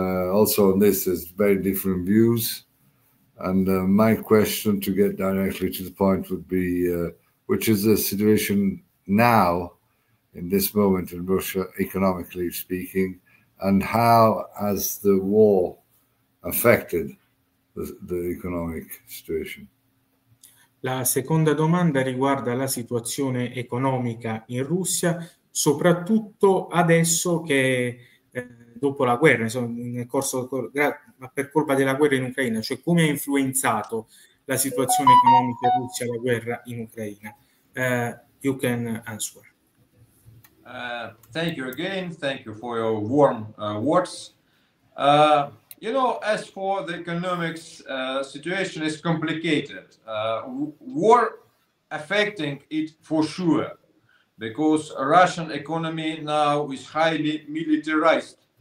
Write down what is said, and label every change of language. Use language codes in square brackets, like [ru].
[en] Also on this, there's very different views. And my question, to get directly to the point, would be, which is the situation now, in this moment in Russia, economically speaking, and how has the war affected the economic situation? [it] La seconda domanda riguarda la situazione economica in Russia, soprattutto adesso che dopo la guerra, insomma, per colpa della guerra in Ucraina, cioè come ha influenzato la situazione economica in Russia la guerra in Ucraina. [en] You can answer. Thank you again. Thank you for your warm words. You know, as for the economics, situation is complicated. War affecting it for sure, because Russian economy now is highly militarized.